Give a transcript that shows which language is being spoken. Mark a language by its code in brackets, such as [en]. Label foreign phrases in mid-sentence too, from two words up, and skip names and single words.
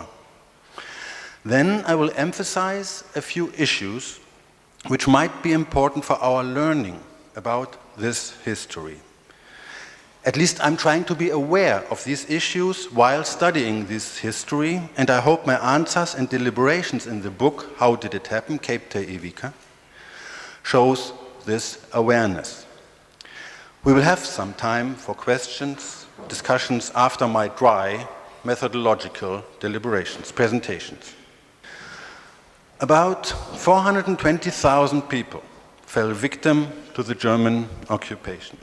[en] Then I will emphasize a few issues which might be important for our learning about this history. At least I'm trying to be aware of these issues while studying this history, and I hope my answers and deliberations in the book, How Did It Happen? [lt] Kaip tai įvyko, [en] shows this awareness. We will have some time for questions, discussions after my dry methodological deliberations, presentations. About 420,000 people fell victim to the German occupation.